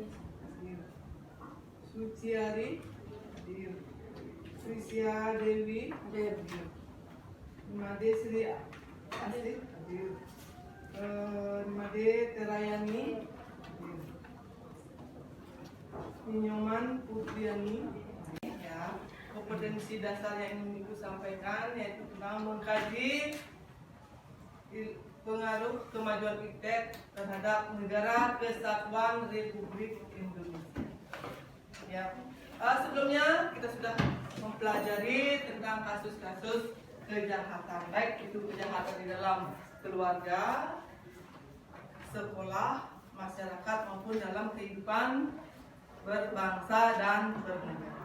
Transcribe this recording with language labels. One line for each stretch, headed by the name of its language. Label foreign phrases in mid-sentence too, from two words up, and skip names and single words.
Indonesian: Suciari Trisya Dewi Made Sri Asik Made Terayani Minyoman Putriani. Ya, kompetensi dasar yang ingin Ibu sampaikan yaitu tentang mengkaji pengaruh kemajuan iptek terhadap negara kesatuan Republik Indonesia. Ya, sebelumnya kita sudah mempelajari tentang kasus-kasus kejahatan, baik itu kejahatan di dalam keluarga, sekolah, masyarakat maupun dalam kehidupan berbangsa dan bernegara.